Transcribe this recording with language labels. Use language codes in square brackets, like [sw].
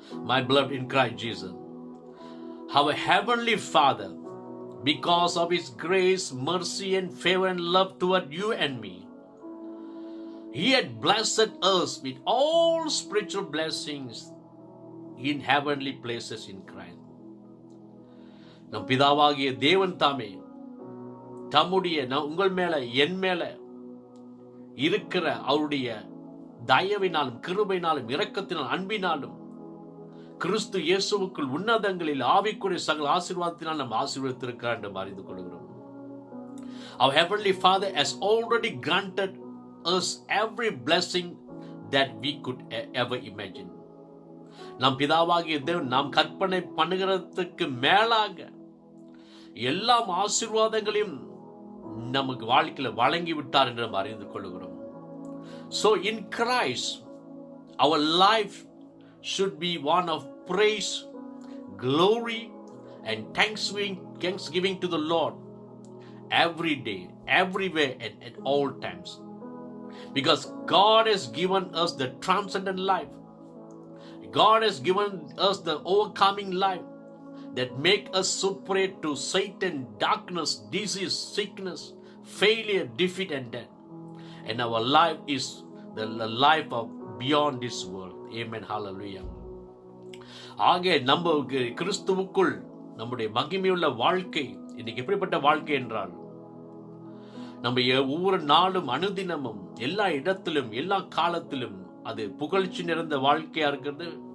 [en] My beloved in Christ Jesus, our heavenly Father, because of his grace, mercy and favor and love toward you and me, he had blessed us with all spiritual blessings in heavenly places in Christ. [ta] நம் பிதாவாகிய தேவன் தாமே தம்முடைய உங்கள் மேல என் மேல இருக்கிற அவருடைய தயவினாலும் கிருபையினாலும் இரக்கத்தினாலும் அன்பினாலும் கிறிஸ்து இயேசுவுக்குள் உன்னதங்களில் ஆவிக்குரிய சகல ஆசீர்வாதத்தினால் நாம் ஆசீர்வதித்திருக்கிறார் என்று அறிந்து கொள்கிறோம். [en] Our heavenly Father has already granted us every blessing that we could ever imagine. [ta] நம் பிதாவாகிய தேவன் நாம் கற்பனை பண்ணுகிறதுக்கு மேலாக எல்லா ஆசீர்வாதங்களையும் நமக்கு வாழ்க்கையில வழங்கி விட்டார் என்று நாம் அறிந்து கொள்கிறோம். [en] So in Christ, our life should be one of praise, glory and thanksgiving to the Lord every day, everywhere, and at all times. Because God has given us the transcendent life. God has given us the overcoming life that make us superior to Satan, darkness, disease, sickness, failure, defeat, and death. And our life is the life of beyond this world. Amen. Hallelujah. [ta] ஆக நம்ம கிறிஸ்துவுக்குள் நம்முடைய மகிமையுள்ள வாழ்க்கை இன்னைக்கு எப்படிப்பட்ட வாழ்க்கை என்றால், நம்ம ஒவ்வொரு நாளும் அனுதினமும் எல்லா இடத்திலும் எல்லா காலத்திலும் அது புகழ்ச்சி நிறைந்த வாழ்க்கையா இருக்கிறது.